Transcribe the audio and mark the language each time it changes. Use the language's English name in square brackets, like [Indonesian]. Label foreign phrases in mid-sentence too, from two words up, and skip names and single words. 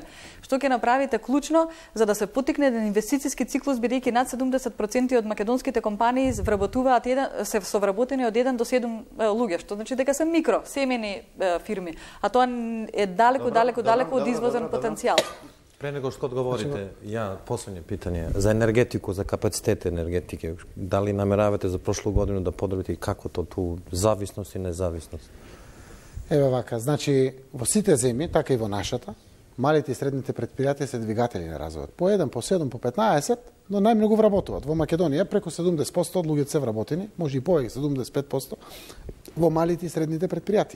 [Macedonian] Што ќе направите клучно за да се поттикне еден инвестициски циклус, бидејќи над 70% од македонските компании се совработени од 1 до 7 луѓе, што значи дека се микро, семени фирми, а тоа е далеко од извозен потенцијал. [Serbian] Pre nego što odgovorite, posljednje pitanje, za energetiku, za kapacitet energetike, da li nameravate za prošlu godinu da podrobite i kako to tu zavisnost i nezavisnost? [Macedonian] Еве вака, значи во сите земји, така и во нашата, малите и средните предпријатија се двигатели на развојот. По 1, по 7, по 15, но најмногу вработуваат. Во Македонија преку 70% од луѓето се вработени, може и повеќе 75% во малите и средните предпријатија.